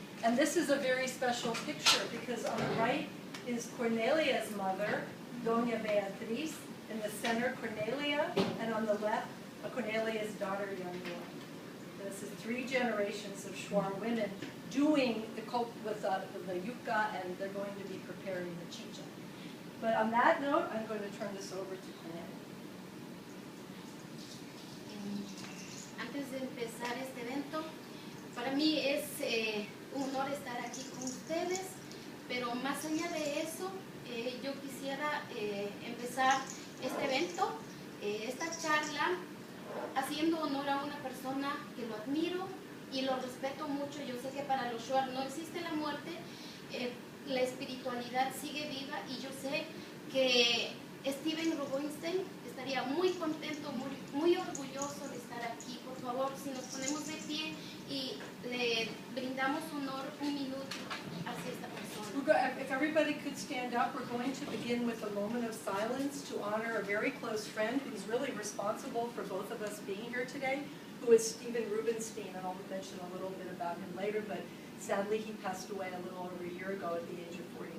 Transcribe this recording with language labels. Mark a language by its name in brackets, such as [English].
[English] And this is a very special picture, because on the right is Cornelia's mother, Doña Beatriz, in the center Cornelia, and on the left, Cornelia's daughter, Yanua. This is 3 generations of Shuar women doing the cope with the yuca, and they're going to be preparing the chicha. But on that note, I'm going to turn this over to Cornelia. [Spanish] Antes de empezar este evento, para mí es un honor estar aquí con ustedes, pero más allá de eso, yo quisiera empezar este evento, esta charla, haciendo honor a una persona que lo admiro y lo respeto mucho. Yo sé que para los Shuar no existe la muerte, la espiritualidad sigue viva, y yo sé que Steven Rubinstein estaría muy contento, muy orgulloso de estar aquí. Por favor, si nos ponemos de pie y le brindamos honor un minuto hacia esta persona. [English] If everybody could stand up, we're going to begin with a moment of silence to honor a very close friend who's really responsible for both of us being here today, who is Steven Rubinstein, and I'll mention a little bit about him later, but sadly he passed away a little over a year ago at the age of 49.